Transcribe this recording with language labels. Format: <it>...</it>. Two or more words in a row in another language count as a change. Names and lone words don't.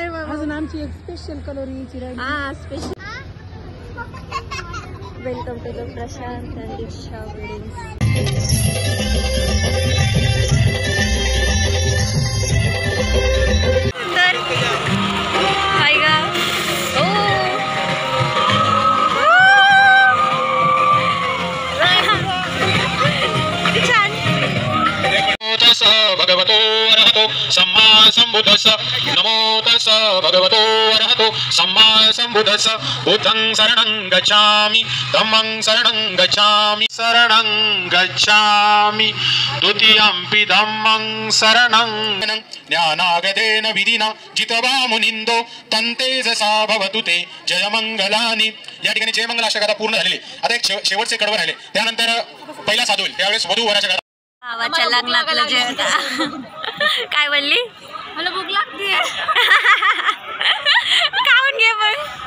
<mr>अजून आमची एक स्पेशल कलोरीची राहिली. हा स्पेशल.</mr> <en>Welcome to the Prashant and Diksha wedding.</en> <mr>तर हाय गा.</mr> <pi>भगवतो अरहतो सम्मा संबुद्धस्स. नमो तस्स भगवतो अरहतो सम्मा संबुद्धस्स. बुद्धं शरणं गच्छामि धम्मं शरणं गच्छामि शरणं गच्छामि द्वितीयंपि धम्मं शरणं. ज्ञानागतेन विधिना जितवा मुनिंदो तंतेजसा भवतु ते जयमंगलानि.</pi> <mr>या ठिकाणी जयमंगल अष्टक आता पूर्ण झालेले. आता एक शेवटचे कडवं राहिले. त्यानंतर पहिला साधू होईल. त्यावेळेस वधू वराच्या भावाच्या लग्नातलं जेवण. काय बोलली? मला भूक लागते. खाऊन घे मग.</mr>